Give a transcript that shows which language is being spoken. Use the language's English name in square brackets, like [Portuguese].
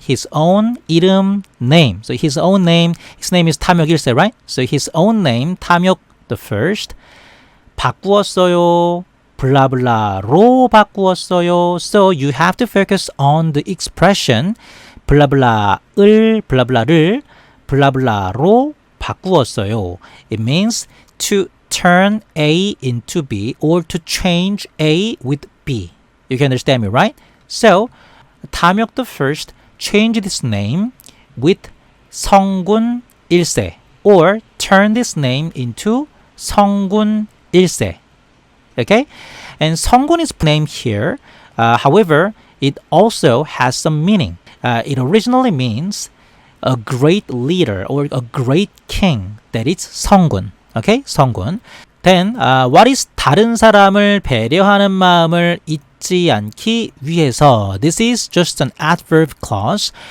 [English] His own 이름, name. So his own name, his name is 탐욕 1세, right? So his own name, 탐욕 the first. [Korean] 바꾸었어요. 블라블라로 바꾸었어요. [English] So you have to focus on the expression [Korean] 블라블라를, 블라블라로 바꾸었어요. [English] It means to turn A into B or to change A with B. You can understand me, right? So, 탐욕 the first changed his name with 성군 1세 or turn this name into 성군 1세. Okay? And 성군 is named here. However, it also has some meaning. It originally means a great leader or a great king. That is 성군. Okay, 성군. Then, what is [Korean] 다른 사람을 배려하는 마음을 잊지 않기 위해서? [English] This is just an adverb clause.